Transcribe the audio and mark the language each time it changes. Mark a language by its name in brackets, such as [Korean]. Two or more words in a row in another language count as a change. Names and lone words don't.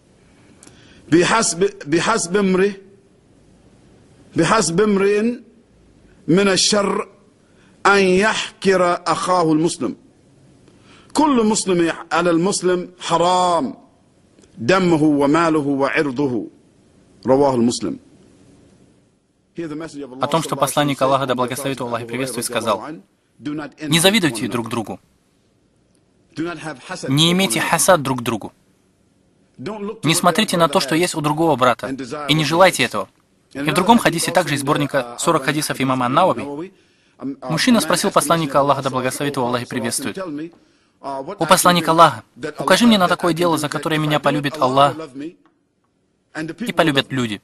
[Arabic] بحسب امرئ من الشر أن يحكر أخاه المسلم كل مسلم على المسلم حرام دمه وماله وعرضه رواه المسلم. [Russian] О том, что посланник Аллаха, да благословит его Аллах и приветствует, сказал: «Не завидуйте друг другу, не имейте хасад друг к другу, не смотрите на то, что есть у другого брата, и не желайте этого». И в другом хадисе, также из сборника 40 хадисов имама Ан-Навави, мужчина спросил посланника Аллаха, да благословит его Аллах и приветствует: «О посланник Аллаха, укажи мне на такое дело, за которое меня полюбит Аллах и полюбят люди».